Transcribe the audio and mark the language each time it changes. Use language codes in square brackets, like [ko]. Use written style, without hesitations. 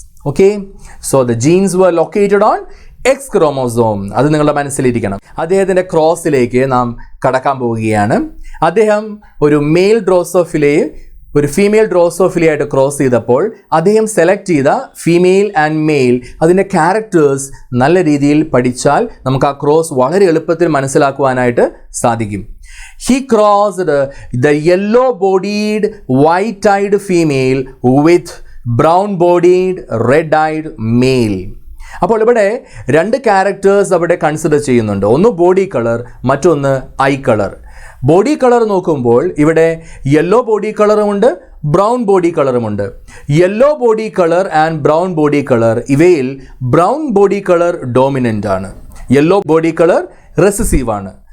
[en] Okay, so the genes were located on X chromosome. [ml] അത് നിങ്ങളുടെ മനസ്സിലിരിക്കണം. അദ്ദേഹത്തിൻ്റെ ക്രോസിലേക്ക് നാം കടക്കാൻ പോവുകയാണ്. അദ്ദേഹം ഒരു മെയിൽ ഡ്രോസോഫിലയെ ഒരു ഫീമെയിൽ ഡ്രോസോഫിലയായിട്ട് ക്രോസ് ചെയ്തപ്പോൾ അദ്ദേഹം സെലക്ട് ചെയ്ത ഫീമെയിൽ ആൻഡ് മെയിൽ അതിൻ്റെ ക്യാരക്ടേഴ്സ് നല്ല രീതിയിൽ പഠിച്ചാൽ നമുക്ക് ആ ക്രോസ് വളരെ എളുപ്പത്തിൽ മനസ്സിലാക്കുവാനായിട്ട് സാധിക്കും. [en] He crossed the yellow-bodied, white-eyed female with brown-bodied, red-eyed male. [ml] അപ്പോൾ ഇവിടെ രണ്ട് ക്യാരക്ടേഴ്സ് അവിടെ കൺസിഡർ ചെയ്യുന്നുണ്ട്. ഒന്ന് ബോഡി കളർ, മറ്റൊന്ന് ഐ കളർ. ബോഡി കളർ നോക്കുമ്പോൾ ഇവിടെ yellow body കളറുമുണ്ട്, brown body കളറുമുണ്ട്. Yellow body colour and brown body colour, ഇവയിൽ ബ്രൗൺ ബോഡി കളർ ഡോമിനൻ്റ് ആണ്, യെല്ലോ ബോഡി കളർ റെസസീവ് ആണ്.